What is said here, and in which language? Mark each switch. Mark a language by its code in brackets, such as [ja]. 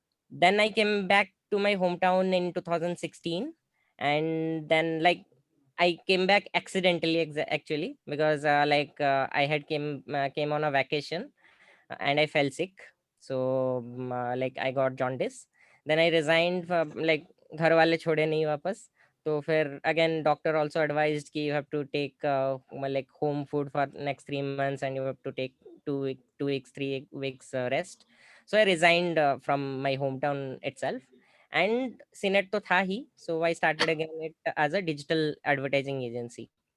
[en] Then I came back to my hometown in 2016, and then like I came back accidentally, actually, because I had came on a vacation, and I fell sick. So like I got jaundice. Then I resigned. [hi] Like घर वाले छोड़े नहीं वापस. तो फिर [en] again doctor also advised [hi] कि [en] you have to take like home food for next 3 months, and you have to take 2 weeks 3 weeks rest. So I resigned from my hometown itself, and Cinet [hi] to tha hi. [en] So I started again it as a digital advertising agency.